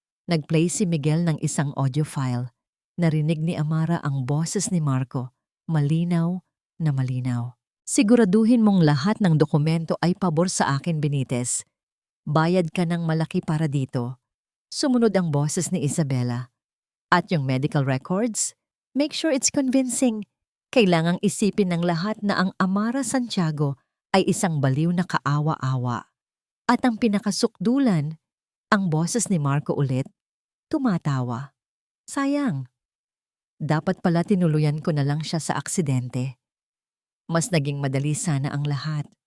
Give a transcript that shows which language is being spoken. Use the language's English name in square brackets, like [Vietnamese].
[Filipino] Nag-play si Miguel ng isang audio file. Narinig ni Amara ang boses ni Marco, malinaw na malinaw. Siguraduhin mong lahat ng dokumento ay pabor sa akin, Benitez. Bayad ka ng malaki para dito. Sumunod ang boses ni Isabela. At yung [English] medical records, make sure it's convincing. [Filipino] Kailangang isipin ng lahat na ang Amara Santiago ay isang baliw na kaawa-awa. At ang pinakasukdulan, ang boses ni Marco ulit, tumatawa. Sayang. Dapat pala tinuluyan ko na lang siya sa aksidente. Mas naging madali sana ang lahat.